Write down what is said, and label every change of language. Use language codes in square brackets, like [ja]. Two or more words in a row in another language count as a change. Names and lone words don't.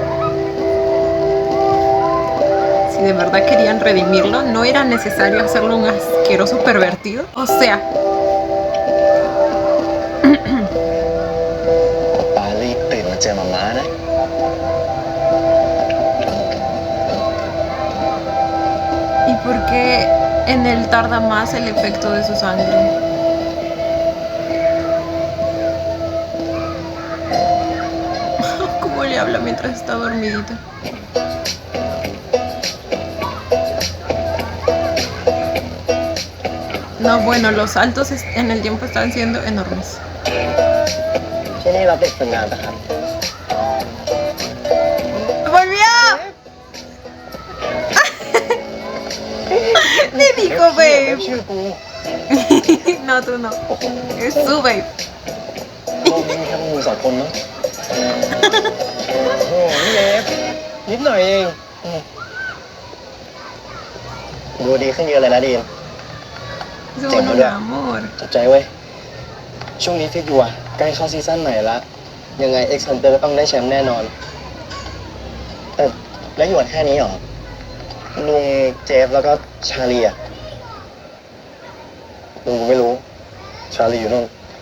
[es] Si de verdad querían redimirlo, no era necesario hacerlo un asqueroso pervertido. O sea, [th] ป้ารีบตื่นมาเจอมาม่านะ [es] ¿y por qué en él tarda más el efecto de su sangre? ¿Cómo le habla mientras está dormidita? No, bueno, los saltos en el tiempo están siendo enormes. [th] ที่นี่รับเด็กฝึกงานนะครับ [es] ¡Volvió! Te digo, [th] เบ [es] babe. [th] ชื่อกู [es] No, tú no. Es su babe. [th] โลกนี้มีแค่พวกมึงสองคนเนาะโอ้นี่เอฟนิดหน่อยเองดูดีขึ้นเยอะเลยนะดีน [es] Es Te un murió. amor. [th] จับใจเว้ย ช่วงนี้ฟิกอยู่อะใกล้เข้าซีซั่นใหม่ละ ยังไง X Hunter ก็ต้องได้แชมป์แน่นอน แต่แล้วหยวนแค่นี้เหรอ ลุงเจฟแล้วก็ชาลีอะลุงกูไม่รู้ ชาลีอยู่นู่น